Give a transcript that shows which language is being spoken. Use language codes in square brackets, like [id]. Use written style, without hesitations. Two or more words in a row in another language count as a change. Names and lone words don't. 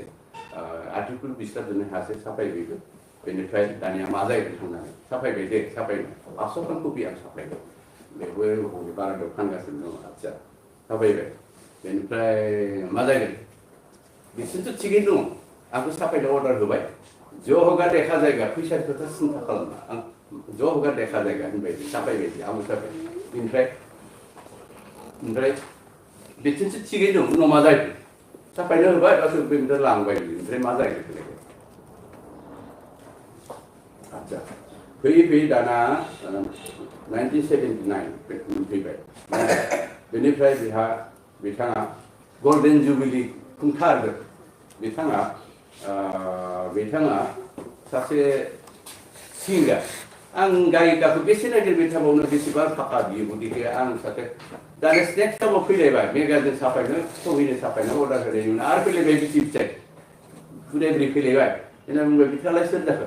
[brx] आर्टिकेल बिस्तारजोंनो हायासै साफायबायबो बेनिफ्राय दानिया मा जायो होननानै साफायबाय दे साफायबाय 500 खान कपि आं साफायबाय बेबो बारादाव फानगासिनो दं आच्छा साफायबाय बेनिफ्राय मा जागोन बिसोरथ' थिगैनो दं आंखौ साफायनो अर्डार होबाय ज' होगा देखा जायगा फैसा खोथा सिन्था खालामना आं ज' होगा देखा जायगा होनबाय साफायबाय आंबो साफाय ओमफ्राय बिसोरसो थिगैनो दं उनाव मा जायो साफायनो होबाय गासैबो बेनिफ्राय लांबाय ओमफ्राय मा जायो आच्छा फैयै दाना 1979 फैबाय बेनिफ्राय बिथाङा [en] golden jubilee [brx] खुंथारगोन बिथाङा सासे सिंगार आं गायिकाखौ बेसे नागिरबाय थाबावनो बेसेबां थाखा बियो गतिके आं सासे दानि [en] next time [brx] फैलायबाय मेगाजिन साफायनो सहिनो साफायनो अर्डार होनायनि उनाव आरो फैलायबाय बिसि फिसाय बुरै फैलायबाय बिना बुंबाय बिथाङालाय सोर जाखो